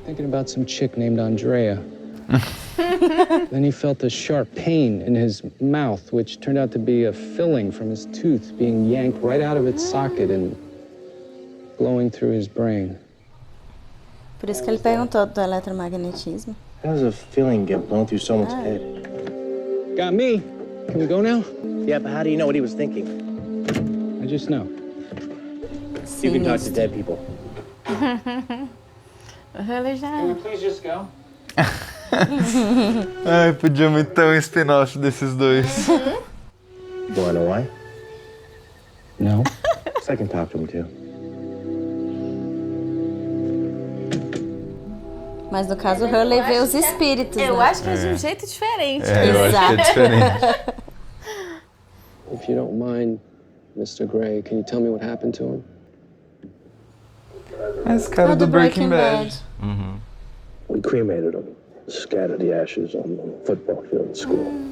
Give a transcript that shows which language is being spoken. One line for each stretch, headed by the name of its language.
English: Thinking about some chick named Andrea. Then he felt a sharp pain in his mouth, which turned out to be a filling from his tooth being yanked right out of its socket and blowing through his brain.
Portuguese: Por isso que ele perguntou do eletromagnetismo.
English: How does a filling get blown through someone's head? Got me. Can we go now? Yeah, but how do you know what he was thinking? I just know. You can talk to dead people. Can we please just go?
Portuguese: Ai, podia muito ter um spin-off desses dois.
English: You wanna know why? No. So I can talk to him too.
Portuguese: Mas no caso, o Hurley vê os espíritos, Eu né? acho que é de um jeito diferente. Eu acho que é diferente.
English: If you don't mind, Mr. Gray, can you tell me what happened to him?
Portuguese: Esse cara do Breaking Bad.
English: We cremated him, scattered the ashes on the football field at school.